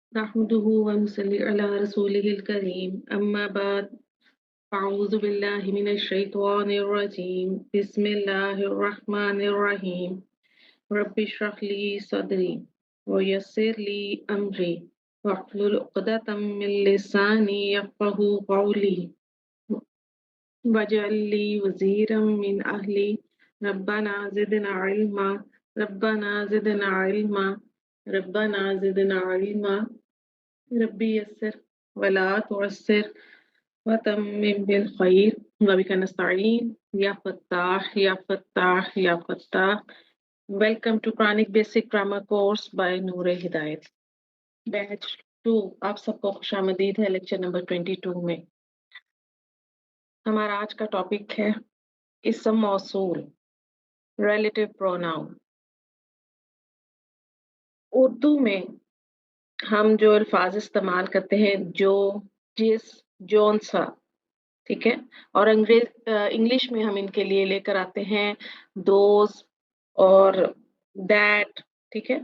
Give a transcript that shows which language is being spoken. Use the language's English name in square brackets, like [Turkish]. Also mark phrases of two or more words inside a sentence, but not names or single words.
[Arabic] نحمده ونصلي على رسوله الكريم أما بعد أعوذ بالله من الشيطان الرجيم بسم الله الرحمن الرحيم رب اشرح لي صدري ويسر لي أمري واحلل عقدة من لساني يفقهوا قولي واجعل لي وزيرا من أهلي ربنا زدنا علما ربنا زدنا علما ربنا زدنا علما رب يسر ولا تعسر وتمم بالخير وبك نستعين يا فتاح يا فتاح يا فتاح. [English] Welcome to Quranic Basic Grammar Course by नूर हिदायत Batch 2। [Urdu] آپ سب کو خوش آمدید ہے [English] lecture number [Urdu] 22 میں۔ ہمارا آج کا ٹاپک ہے [Arabic] اسم موصول, [English] relative pronoun. [Urdu] اردو میں ہم جو الفاظ استعمال کرتے ہیں جو، جس، جون سا، ٹھیک ہے، اور انگلش میں ہم ان کے لیے لے کر آتے ہیں دوز اور دیٹ، ٹھیک ہے.